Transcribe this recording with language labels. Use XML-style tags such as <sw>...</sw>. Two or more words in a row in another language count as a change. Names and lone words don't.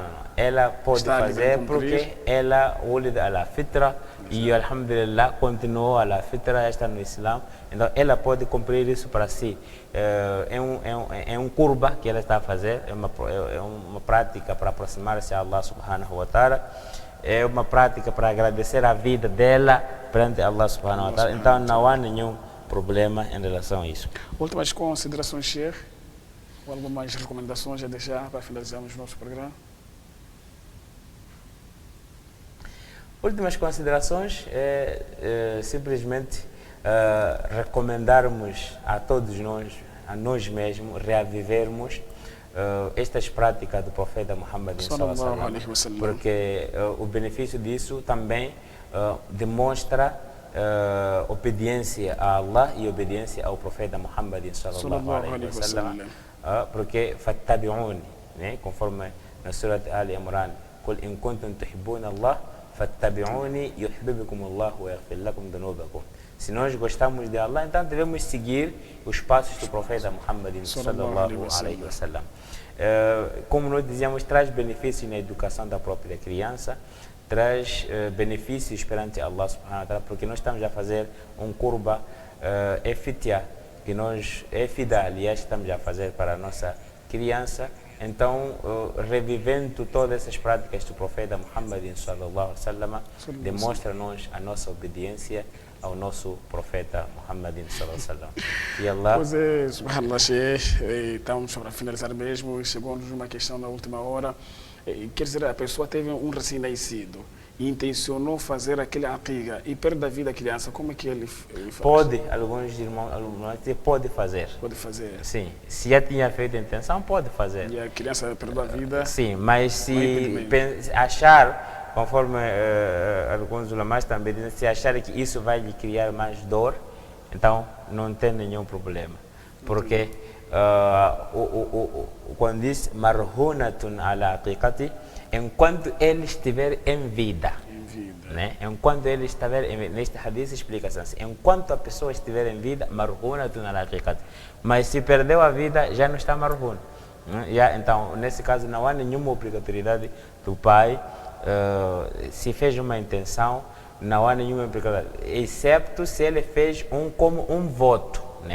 <pt>Ela pode fazer porque ela olha a fitra e, alhamdulillah, continuou a fitra, está no Islã. Então, ela pode cumprir isso para si. É um curva que ela está a fazer, é uma prática para aproximar-se a Allah</pt> <ar>سبحانه وتعالى,</ar> <pt>é uma prática para agradecer a vida dela perante Allah</pt> <ar>سبحانه وتعالى.</ar> <pt>Então, não há nenhum problema em relação a isso. Últimas considerações, Sheikh? Ou algumas recomendações a deixar para finalizarmos o nosso programa? Últimas considerações simplesmente recomendarmos a todos nós, a nós mesmos, reavivermos estas práticas do profeta Muhammad</pt> <ar>صلى الله عليه وسلم,</ar> <pt>porque o benefício disso também demonstra obediência a Allah e obediência ao profeta Muhammad</pt> <ar>صلى الله عليه وسلم,</ar> <pt>porque fattabi'uni, né, conforme na Surat Al-Imran,</pt> <ar>قل إن كنتم تحبون الله فاتبعوني يحببكم الله ويغفر لكم ذنوبكم.</ar> <pt>Se nós gostamos de Allah, então devemos seguir os passos do profeta Muhammad</pt> <ar>صلى الله عليه وسلم.</ar> <pt>Como nós dizíamos, traz benefícios na educação da própria criança, traz benefícios perante Allah</pt> <ar>سبحانه وتعالى,</ar> <pt>porque nós estamos a fazer um curba fitia, que nós fida, aliás, estamos a fazer para a nossa criança. Então, revivendo todas essas práticas do profeta Muhammad</pt> <ar>صلى الله عليه وسلم,</ar> <pt>demonstra-nos a nossa obediência ao nosso profeta Muhammad</pt> <ar>صلى الله عليه وسلم.</ar> <pt>E Allah... Pois é, subhanallah, Sheikh, estamos para finalizar mesmo, chegou-nos uma questão na última hora. Quer dizer, a pessoa teve um recém-nascido e intencionou fazer aquele aqiga e perde a vida a criança, como é que ele faz? Pode, alguns irmãos pode fazer. Pode fazer? Sim, se já tinha feito a intenção, pode fazer. E a criança perdeu a vida? Sim, mas se achar, conforme alguns ulamás também dizem, se achar que isso vai lhe criar mais dor, então não tem nenhum problema. Porque quando diz</pt> <ar>مرهونة على عقيقته,</ar> <pt>enquanto ele estiver em vida. vida. Né? Enquanto ele estiver, neste hadith explica-se assim, enquanto a pessoa estiver em vida,</pt> <ar>مرهونة بعقيقته.</ar> <pt>Mas se perdeu a vida, já não está marhuna. Então, nesse caso, não há nenhuma obrigatoriedade do pai, se fez uma intenção, não há nenhuma obrigatoriedade, exceto se ele fez como um voto, né?</pt>